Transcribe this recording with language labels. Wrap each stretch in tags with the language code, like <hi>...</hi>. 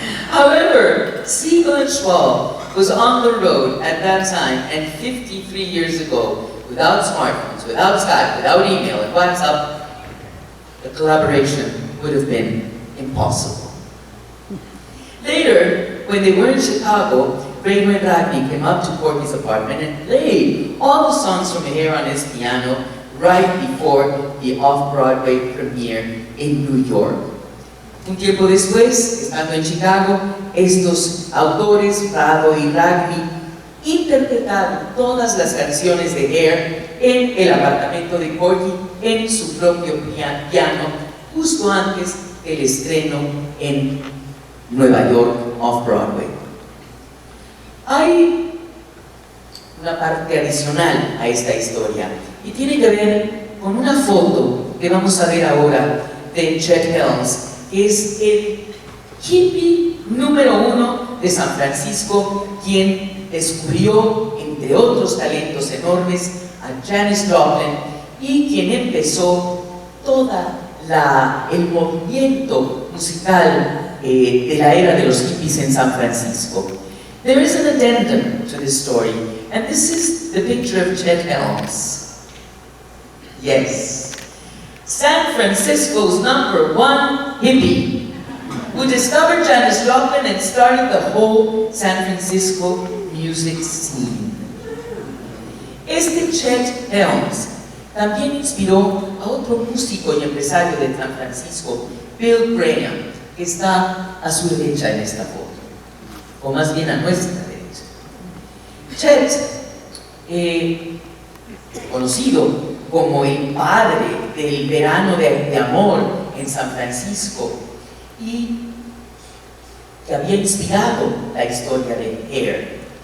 <en>However, Siegel and Schwalb was on the road at that time, and 53 years ago, without smartphones, without Skype, without email and WhatsApp, the collaboration would have been impossible. Later, when they were in Chicago, Rado and Ragni came up to Corky's apartment and played all the songs from Hair on his piano right before the off-Broadway premiere in New York.</en> <es>Un tiempo después, estando en Chicago, estos autores, Rado y Ragni, interpretaron todas las canciones de Hair en el apartamento de Corky en su propio piano, justo antes del estreno en Nueva York, off-Broadway. Hay una parte adicional a esta historia y tiene que ver con una foto que vamos a ver ahora de Chet Helms, que es el hippie número 1 de San Francisco, quien descubrió, entre otros talentos enormes, a Janis Joplin y quien empezó toda el movimiento musical de la era de los hippies en San Francisco.</es> <en>There is an addendum to this story, and this is the picture of Chet Helms. Yes, San Francisco's #1 hippie, who discovered Janis Joplin and started the whole San Francisco music scene.</en> <es>Este Chet Helms también inspiró a otro músico y empresario de San Francisco, Bill Graham, que está a su derecha en esta foto, o más bien a nuestra derecha. Chet, conocido como el padre del verano de amor en San Francisco y que había inspirado la historia de Hair.</es>